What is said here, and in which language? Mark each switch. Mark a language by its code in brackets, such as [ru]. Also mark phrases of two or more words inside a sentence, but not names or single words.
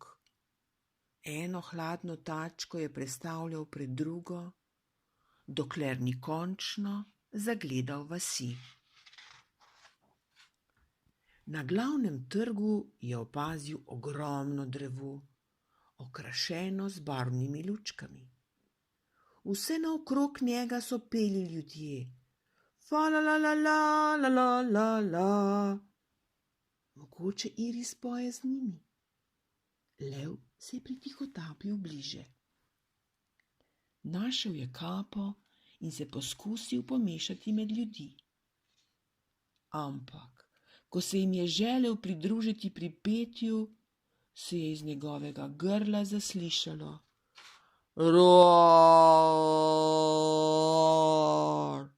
[sl] Eno hladno tačko je prestavljal pred drugo, dokler ni končno zagledal vasi. Na glavnem trgu je opazil ogromno drevo, okrašeno z barvnimi lučkami. Vse naokrog njega so peli ljudje. Fa la la la la la la la la. Mogoče Iris poje z njimi. Lev se je pritihotapil bliže. Našel je kapo in se poskusil pomešati med ljudi. Ampak, ko se jim je želel pridružiti pri petju, se je iz njegovega grla zaslišalo roar.